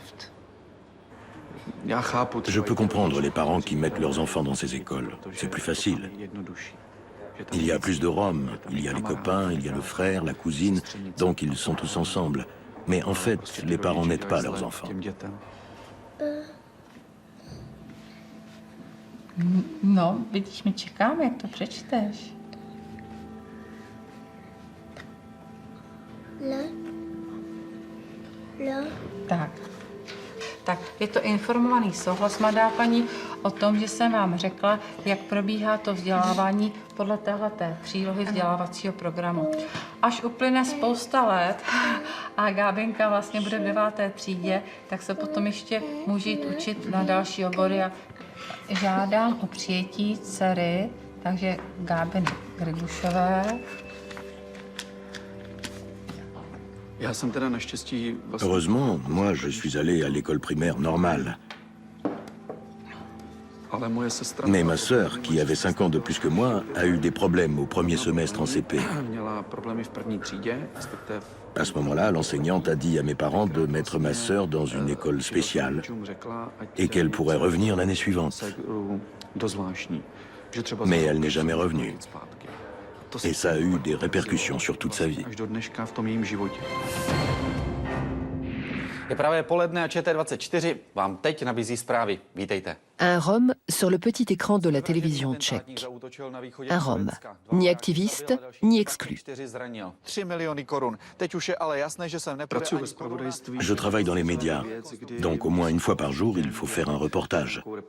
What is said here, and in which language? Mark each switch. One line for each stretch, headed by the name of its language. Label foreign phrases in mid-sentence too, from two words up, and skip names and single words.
French: Je peux comprendre les parents qui mettent leurs enfants dans ces écoles. C'est plus facile. Il y a plus de Roms, il y a les copains, il y a le frère, la cousine, donc ils sont tous ensemble. Mais en fait, les parents n'aident pas leurs enfants.
Czech: No, vidíš, my čekáme, jak to přečteš. Tak, je to informovaný souhlas, mladá paní, o tom, že jsem vám řekla, jak probíhá to vzdělávání podle téhleté přílohy vzdělávacího programu. Až uplyne spousta let a Gábinka vlastně bude v 9. třídě, tak se potom ještě může jít učit na další obory. A žádám o přijetí dcery, takže Gábiny Grigušové.
French: Heureusement, moi, je suis allé à l'école primaire normale. Mais ma sœur, qui avait 5 ans de plus que moi, a eu des problèmes au premier semestre en CP. À ce moment-là, l'enseignante a dit à mes parents de mettre ma sœur dans une école spéciale et qu'elle pourrait revenir l'année suivante. Mais elle n'est jamais revenue. Et ça a eu des répercussions sur toute sa vie.
Czech: Je právě poledne a ČT24 vám teď nabízí zprávy. Vítejte.
French: Un Rome sur le petit écran de la télévision tchèque. Un Rome, ni activiste, ni exclu. Je travaille dans les médias, donc au moins une fois par jour, il faut faire un reportage.